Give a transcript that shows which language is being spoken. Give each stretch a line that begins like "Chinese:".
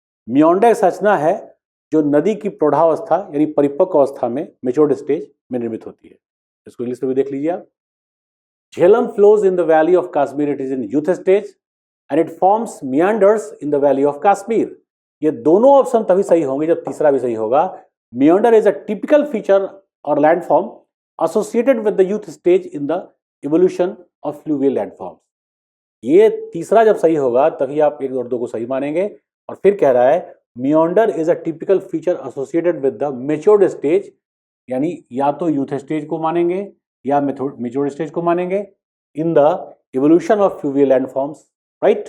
Hindi: मियांडर एक संरचना है जो नदी की प्रौढ़ावस्था यानी परिपक्व अवस्था में मेच्योर्ड स्टेज में निर्मित होती है। इसको इंग्लिश में भी देख लीजिए आप।
English: Jhelum flows in the valley of Kashmir, it is in youth stage and it forms meanders in the valley of Kashmir.
Hindi: ये दोनों ऑप्शन तभी सही होंगे जब तीसरा भी सही होगा।
English: Meander is a typical feature और landform associated with the youth stage in the evolution of fluvial landforms।
Hindi: ये तीसरा जब सही होगा तभी आप 1 और 2 को सही मानेंगे। और फिर कह रहा है
English: meander is a typical feature associated with the matured stage,
Hindi: यानी या तो यूथ स्टेज को मानेंगे
English: या matured stage को मानेंगे in the evolution of fluvial landforms, right.